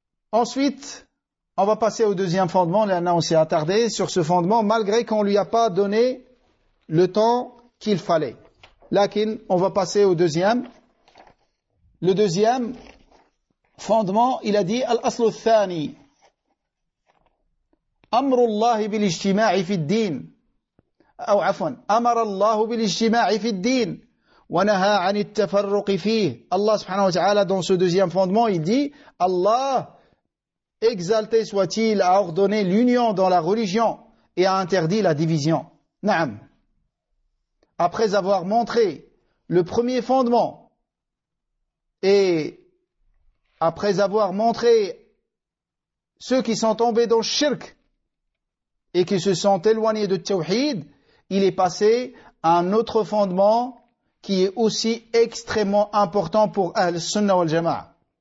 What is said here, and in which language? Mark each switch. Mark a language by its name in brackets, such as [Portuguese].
[French] Ensuite, on va passer au deuxième fondement. Là, on s'est attardé sur ce fondement, malgré qu'on ne lui a pas donné le temps qu'il fallait. Lakin, on va passer au deuxième. Le deuxième fondement, il a dit Al-Aslu al-Thani. [Arabic] Amrullahi bil-ijtima'i fi ad-din. أو عفوا أمر الله بالاجتماع في الدين ونهى عن التفرق فيه. [French] Allah subhanahu wa ta'ala, dans ce deuxième fondement, il dit Allah, exalté soit-il, a ordonné l'union dans la religion et a interdit la division. Naam. Après avoir montré le premier fondement et après avoir montré ceux qui sont tombés dans le shirk et qui se sont éloignés de tawhid, il est passé à un autre fondement qui est aussi extrêmement important pour Ahl-Sunnah wal Jama'a.